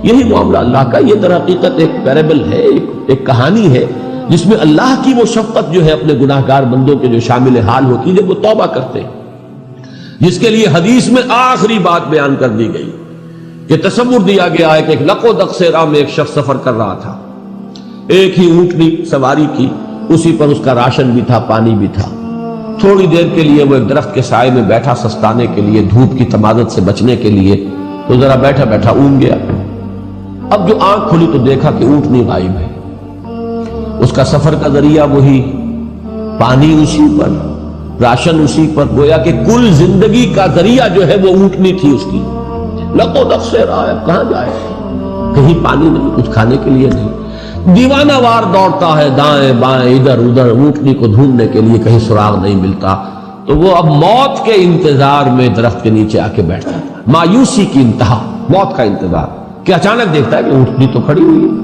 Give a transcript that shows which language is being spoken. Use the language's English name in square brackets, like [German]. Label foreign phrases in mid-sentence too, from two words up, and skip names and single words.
[Urdu] یہی معاملہ اللہ کا. یہ در حقیقت ایک پیرابل ہے، ایک کہانی ہے جس میں اللہ کی وہ شفقت جو ہے اپنے گناہگار بندوں کے جو شامل حال ہوتی ہے جب وہ توبہ کرتے ہیں، جس کے لیے حدیث میں آخری بات بیان کر دی گئی کہ تصور دیا گیا ہے کہ ایک لق و دق سے راہ میں ایک شخص سفر کر رہا تھا، ایک ہی اونٹنی سواری کی، اسی پر اس کا راشن بھی تھا، پانی بھی تھا. تھوڑی دیر کے لیے وہ ایک درخت کے سائے میں بیٹھا سستانے کے لیے، دھوپ کی تمازت سے بچنے کے لیے، تو ذرا بیٹھا بیٹھا اونگ گیا. اب جو آنکھ کھلی تو دیکھا کہ اونٹنی غائب ہے. اس کا سفر کا ذریعہ وہی، پانی اسی پر، راشن اسی پر، گویا کہ کل زندگی کا ذریعہ جو ہے وہ اونٹنی تھی اس کی. لق و دق سے راہ ہے، کہاں جائے؟ کہیں پانی نہیں، کچھ کھانے کے لیے نہیں. دیوانہ وار دوڑتا ہے دائیں بائیں ادھر ادھر اونٹنی کو ڈھونڈنے کے لیے، کہیں سراغ نہیں ملتا. تو وہ اب موت کے انتظار میں درخت کے نیچے آ کے بیٹھتا ہے. مایوسی کی انتہا، موت کا انتظار کہ اچانک دیکھتا ہے کہ اونٹنی تو کھڑی ہوئی ہے.